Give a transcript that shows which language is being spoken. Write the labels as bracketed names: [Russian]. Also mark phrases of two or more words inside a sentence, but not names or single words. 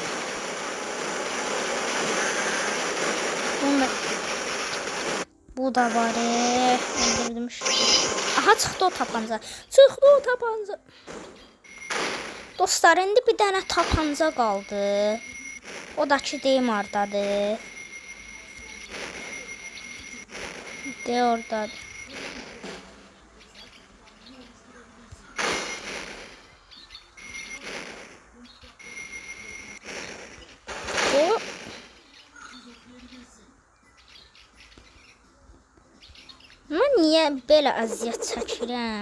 [Azerbaijani] Bu da var. [Turkish] Öldürdüm şu. Aha çıktı o tapanca. Çıktı o tapanca. Dostlar indi bir tane tapanca kaldı. [Azerbaijani] O da ki deyim oradadır. De oradadır. Mən niyə belə əziyyət çəkirəm?